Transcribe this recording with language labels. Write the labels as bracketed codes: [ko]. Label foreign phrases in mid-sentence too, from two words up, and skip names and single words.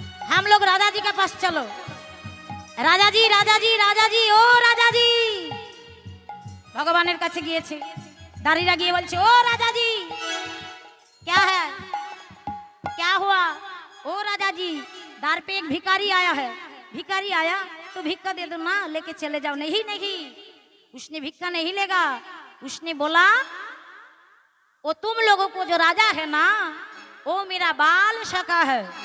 [hi] हम लोग राजा जी के पास चलो। राजा जी राजा जी राजा जी ओ राजा जी [bn] ভগবানের কাছে গিয়েছে। দাঁড়িয়ে গিয়ে বলছে ও [hi] राजा जी क्या है क्या हुआ ओ राजा जी द्वार पे एक भिखारी आया है। भिखारी आया तो भिक्षा दे दो ना, लेके चले जाओ। नहीं नहीं, उसने भिक्षा नहीं लेगा। उसने बोला वो तुम लोगों को जो राजा है ना वो मेरा बाल सखा है।